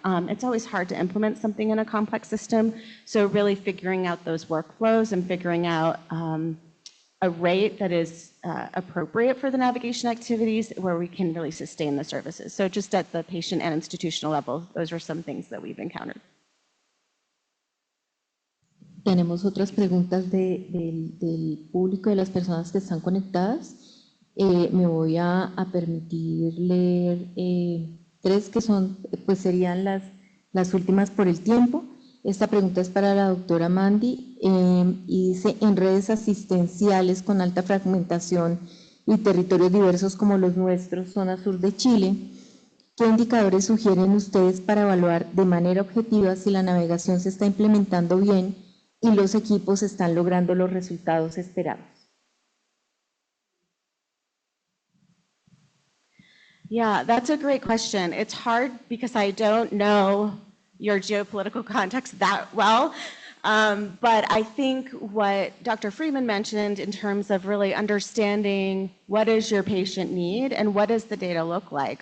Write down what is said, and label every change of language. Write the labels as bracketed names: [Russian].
[English] It's always hard to implement something in a complex system. So really figuring out those workflows and figuring out a rate that is appropriate for the navigation activities where we can really sustain the services. So just at the patient and institutional level, those are some things that we've encountered. [Spanish] Tenemos otras preguntas del público, de las personas que están conectadas. Me voy a permitir leer 3 que son, pues serían las últimas por el tiempo. Esta pregunta es para la doctora Mandi y dice, en redes asistenciales con alta fragmentación y territorios diversos como los nuestros, zona sur de Chile, ¿qué indicadores sugieren ustedes para evaluar de manera objetiva si la navegación se está implementando bien y los equipos están logrando los resultados esperados? [English] Yeah, that's a great question. It's hard because I don't know your geopolitical context that well, but I think what Dr. Freeman mentioned in terms of really understanding what is your patient need and what does the data look like.